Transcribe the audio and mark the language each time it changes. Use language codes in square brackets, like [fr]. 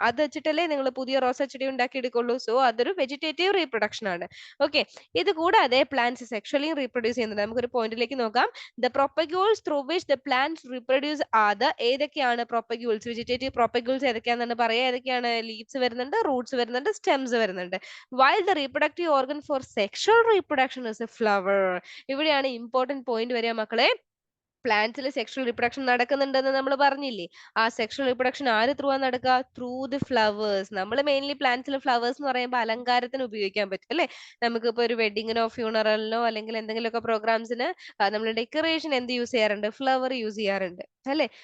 [ml] അത് വെച്ചിട്ടല്ലേ നിങ്ങൾ പുതിയ റോസാ ചെടി ഉണ്ടാക്കി എടുക്കുള്ളൂ. സോ അതൊരു വെജിറ്റേറ്റീവ് റീപ്രൊഡക്ഷൻ ആണ്. ഓക്കെ, ഇത് കൂടാതെ പ്ലാന്റ്സ് സെക്ഷലി റീപ്രൊഡ്യൂസ് ചെയ്യുന്നുണ്ട്. നമുക്കൊരു പോയിന്റിലേക്ക് നോക്കാം. [en] The propagules through which the plants reproduce are the ഏതൊക്കെയാണ് propagules? [ml] വെജിറ്റേറ്റീവ് propagules ഏതൊക്കെയാണെന്ന് പറയാ. ഏതൊക്കെയാണ്? ലീവ്സ് വരുന്നുണ്ട്, റൂട്ട്സ് വരുന്നുണ്ട്, സ്റ്റെംസ് വരുന്നുണ്ട്. [en] While the reproductive organ for sexual reproduction is a flower. [ml] ഇവിടെയാണ് ഇമ്പോർട്ടന്റ് പോയിന്റ് വരിക മക്കളെ. പ്ലാന്റ്സിൽ സെക്ഷൽ റിപ്രൊഡക്ഷൻ നടക്കുന്നുണ്ടെന്ന് നമ്മൾ പറഞ്ഞില്ലേ? ആ സെക്ഷൽ റിപ്രൊഡക്ഷൻ ആര് ത്രൂ ആണ് നടക്കുക? Through the flowers. നമ്മൾ മെയിൻലി പ്ലാന്റ്സിൽ ഫ്ലവേഴ്സ് എന്ന് പറയുമ്പോൾ അലങ്കാരത്തിന് ഉപയോഗിക്കാൻ പറ്റും അല്ലെ? നമുക്കിപ്പോ ഒരു വെഡിങ്ങിനോ ഫ്യൂണറലിനോ അല്ലെങ്കിൽ എന്തെങ്കിലുമൊക്കെ പ്രോഗ്രാംസിന് നമ്മൾ ഡെക്കറേഷൻ എന്ത് യൂസ് ചെയ്യാറുണ്ട്? ഫ്ലവർ യൂസ് ചെയ്യാറുണ്ട് അല്ലേ?